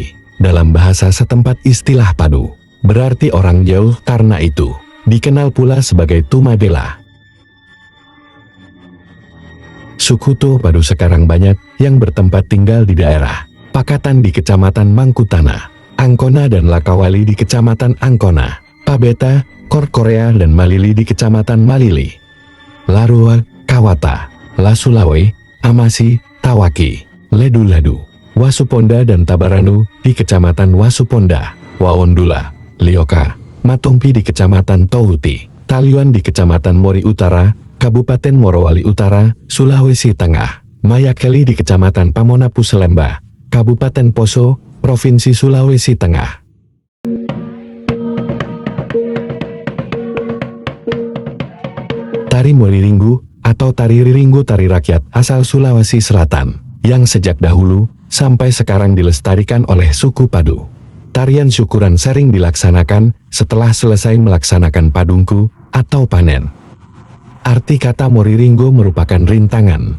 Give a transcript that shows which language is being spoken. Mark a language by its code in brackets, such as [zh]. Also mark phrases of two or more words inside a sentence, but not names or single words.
[id] Dalam bahasa setempat istilah Padu berarti orang jauh, karena itu dikenal pula sebagai Tumadela. Suku Tu Padu sekarang banyak yang bertempat tinggal di daerah Pakatan di Kecamatan Mangkutana, Angkona dan Lakawali di Kecamatan Angkona, Pabeta, Korkorea dan Malili di Kecamatan Malili, Larua, Kawata, Lasulawe, Amasi, Tawaki, Ledu-Ladu, Wasuponda dan Tabaranu di Kecamatan Wasuponda, Waondula, Lioka, Matompi di Kecamatan Touti, Taliuan di Kecamatan Mori Utara, Kabupaten Morowali Utara, Sulawesi Tengah, Mayakeli di Kecamatan Pamonapu Selemba, Kabupaten Poso, Provinsi Sulawesi Tengah. Tari Moriringgu atau Tari Riringgu tari rakyat asal Sulawesi Selatan, yang sejak dahulu sampai sekarang dilestarikan oleh suku Padu. Tarian syukuran sering dilaksanakan setelah selesai melaksanakan padungku atau panen. Arti kata Moriringgu merupakan rintangan.